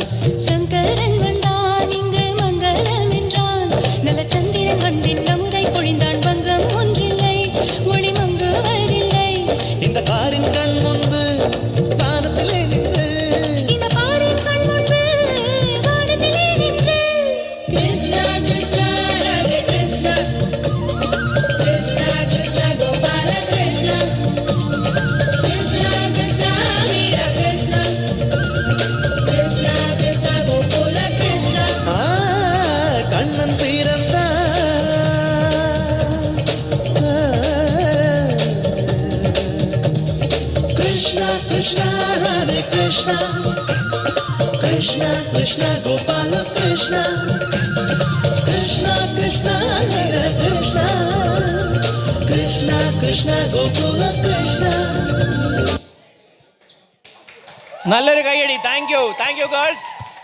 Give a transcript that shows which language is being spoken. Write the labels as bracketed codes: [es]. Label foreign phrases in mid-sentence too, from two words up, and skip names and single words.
[ta] சங்கரன் வந்தான் இங்கு மங்களம் என்றான். நல்ல சந்திரன் வந்தின் அமுதை பொழிந்தான், பங்கம் ஒன்றில்லை ஒளி மங்குவதில்லை. இந்த பாரின் கண் முன்பு வானத்திலே நின்று, இந்த பாரின் கண் முன்பு வானத்திலே நின்று. Krishna Krishna Radhe Krishna Krishna Krishna Gopala Krishna Krishna Krishna Meera Krishna Krishna Krishna Gopala Krishna. கண்ணன் பிறந்தான். கிருஷ்ணா கிருஷ்ணா ராதே கிருஷ்ணா கிருஷ்ணா கிருஷ்ணா கோபால கிருஷ்ணா கிருஷ்ணா கிருஷ்ணா ஹரே கிருஷ்ணா கிருஷ்ணா கிருஷ்ணா கோகுல கிருஷ்ணா. [ml] നല്ലൊരു കൈയടി. [en] Thank you girls.